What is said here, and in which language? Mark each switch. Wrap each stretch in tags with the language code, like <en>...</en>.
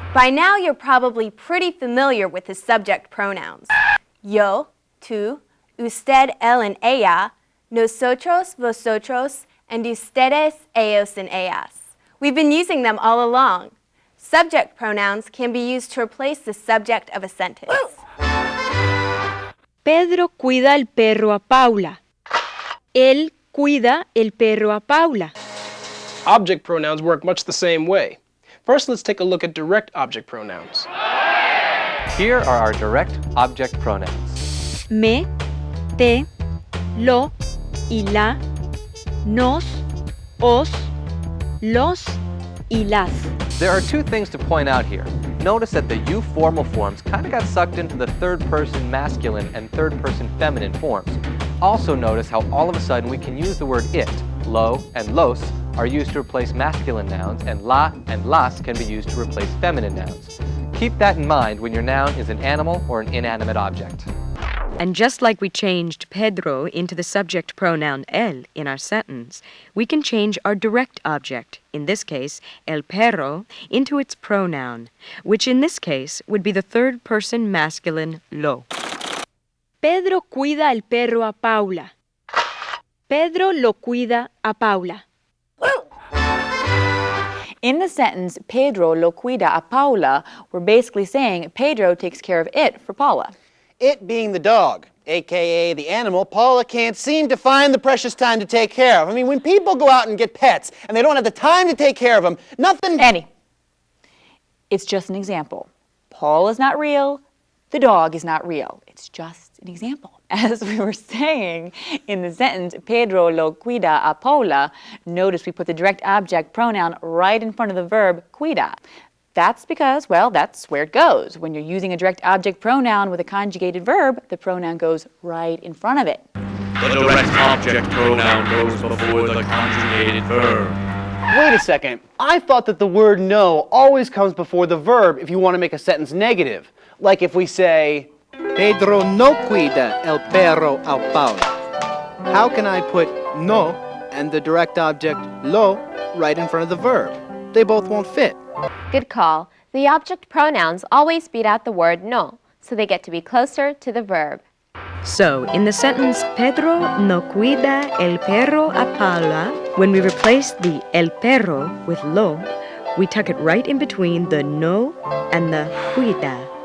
<en>By now, you're probably pretty familiar with the subject pronouns.</en> <es>Yo, tú, usted, él, and ella, nosotros, vosotros, and ustedes, ellos, and ellas.</es> <en>We've been using them all along. Subject pronouns can be used to replace the subject of a sentence.</en> <es>Pedro cuida el perro a Paula. Él cuida el perro a Paula.</es> <en>Object pronouns work much the same way. First, let's take a look at direct object pronouns. Here are our direct object pronouns.</en> <es>Me, te, lo, y la, nos, os, los, y las.</es> <en>There are two things to point out here. Notice that the you formal forms kind of got sucked into the third-person masculine and third-person feminine forms. Also notice how all of a sudden we can use the word it, lo and los, are used to replace masculine nouns, and la and las can be used to replace feminine nouns. Keep that in mind when your noun is an animal or an inanimate object. And just like we changed Pedro into the subject pronoun él in our sentence, we can change our direct object, in this case, el perro, into its pronoun, which in this case would be the third-person masculine lo.</en> <es>Pedro cuida el perro a Paula. Pedro lo cuida a Paula.</es> <en>In the sentence,</en> <es>Pedro lo cuida a Paula,</es> <en>we're basically saying Pedro takes care of it for Paula. It being the dog, a.k.a. the animal Paula can't seem to find the precious time to take care of. I mean, when people go out and get pets and they don't have the time to take care of them, nothing... Annie, it's just an example. Paul is not real. The dog is not real. It's just an example. As we were saying in the sentence,</en> <es>Pedro lo cuida a Paula,</es> <en>notice we put the direct object pronoun right in front of the verb cuida. That's because, well, that's where it goes. When you're using a direct object pronoun with a conjugated verb, the pronoun goes right in front of it. The direct object pronoun goes before the conjugated verb. Wait a second. I thought that the word no always comes before the verb if you want to make a sentence negative. Like if we say,</en> <es>Pedro no cuida el perro a Paula.</es> <en>How can I put no and the direct object lo right in front of the verb? They both won't fit. Good call. The object pronouns always beat out the word no, so they get to be closer to the verb. So, in the sentence,</en> <es>Pedro no cuida el perro a Paula,</es> <en>when we replace the el perro with lo, we tuck it right in between the no and the cuida.</en>